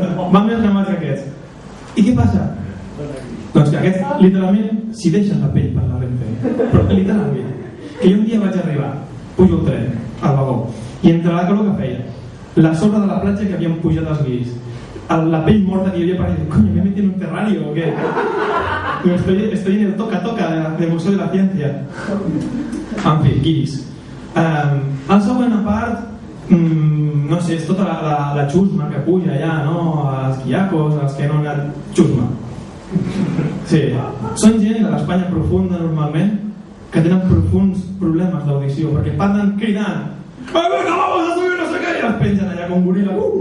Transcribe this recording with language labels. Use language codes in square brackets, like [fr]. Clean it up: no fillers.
[ca] Van més cremats que aquests. I què passa? Doncs que aquests, literalment, s'hi deixen la pell per la Renfe. Però literalment, que jo un dia vaig arribar, pujo el tren, al vagó, i entre la calor que feia, la sorra de la platja que havien pujat els guiris, la pell morta que hi havia per dir, [es] coño, ¿me metí en un terrario o qué? Estoy en el toca-toca del Museo de la Ciencia. [ca] En fi, guiris. El següent part, no sé, és tota la xusma que puja allà, no? Els guiacos, els que no han anat xusma. Sí, són gent de l'Espanya profunda normalment que tenen profunds problemes d'audició perquè parlen cridant [es] venga, vamos a subir [ca] no sé què i els pengen allà com goril·la.